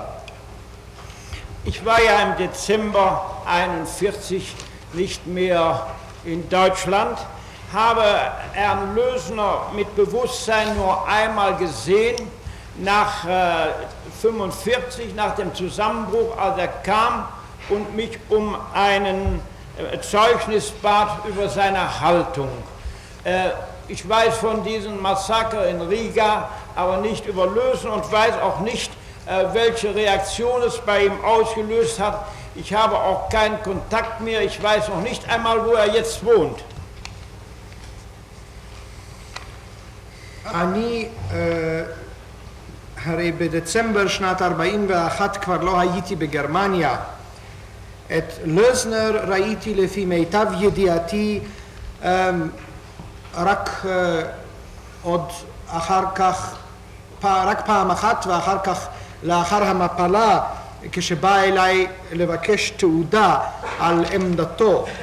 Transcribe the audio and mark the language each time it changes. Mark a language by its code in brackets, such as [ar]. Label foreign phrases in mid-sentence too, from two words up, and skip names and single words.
[de] Ich war ja im Dezember 1941 nicht mehr in Deutschland, habe Herrn Lösener mit Bewusstsein nur einmal gesehen, nach 1945, nach dem Zusammenbruch, als er kam und mich um einen Zeugnis bat über seine Haltung. Ich weiß von diesem Massaker in Riga, aber nicht über Lösener und weiß auch nicht, welche Reaktion es bei ihm ausgelöst hat. Ich habe auch keinen Kontakt mehr, ich weiß noch nicht einmal, wo er jetzt wohnt. [he] אני הרי בדצמבר שנת 41 כבר לא הייתי בגרמניה. את לוזנר ראיתי לפי מיטב ידיעתי רק עוד אחר כך, רק פעם אחת, ואחר כך לאחר המפלה, כשבא אליי לבקש תעודה על עמדתו.